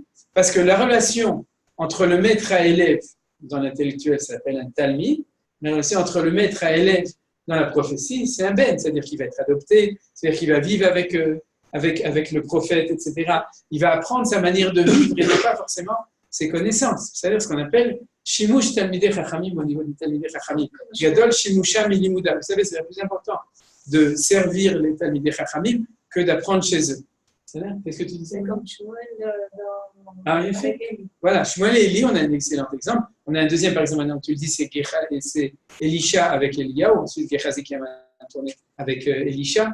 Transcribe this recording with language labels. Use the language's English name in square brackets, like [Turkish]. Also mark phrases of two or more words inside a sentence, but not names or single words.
[French] Parce que la relation entre le maître à élève, dans l'intellectuel, ça s'appelle un talmid, mais aussi entre le maître à élève dans la prophétie, c'est un ben, c'est-à-dire qu'il va être adopté, c'est-à-dire qu'il va vivre avec le prophète, etc. Il va apprendre sa manière de vivre et non pas forcément ses connaissances. C'est-à-dire ce qu'on appelle [Hebrew] שימוש תלמידי חכמים [French] au niveau du [Hebrew] תלמידי חכמים. גדול שימושה מלימודה. [French] Vous savez, c'est le plus important de servir les [Hebrew] תלמידי חכמים [French] que d'apprendre chez eux. Qu'est-ce que tu disais? Comme Shmuel dans... Ah, en effet. Voilà, Shmuel et Élie, on a un excellent exemple. On a un deuxième, par exemple, maintenant, tu le dis, c'est Elisha avec Eliyahu, ensuite Gehazi qui a tourné avec Elisha.